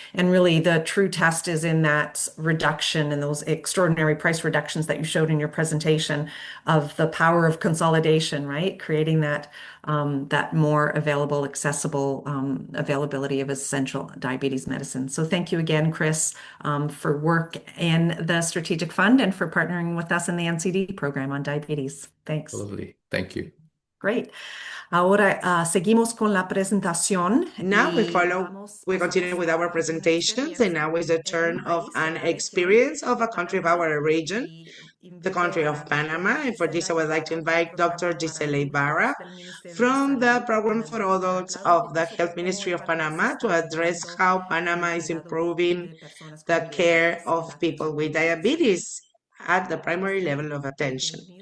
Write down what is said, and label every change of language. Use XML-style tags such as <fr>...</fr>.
<en>And really, the true test is in that reduction and those extraordinary price reductions that you showed in your presentation of the power of consolidation, right? Creating that that more available, accessible availability of essential diabetes medicine. So thank you again, Chris, for work in the Strategic Fund and for partnering with us in the NCD program on diabetes. Thanks. Lovely. Thank you. Great.</en> <es>Ahora seguimos con la presentación.</es> <en>Now we continue with our presentations, and now is the turn of an experience of a country of our region, the country of Panama. And for this, I would like to invite Dr. Gisela Ibarra from the Program for Adults of the Health Ministry of Panama to address how Panama is improving the care of people with diabetes at the primary level of attention.</en>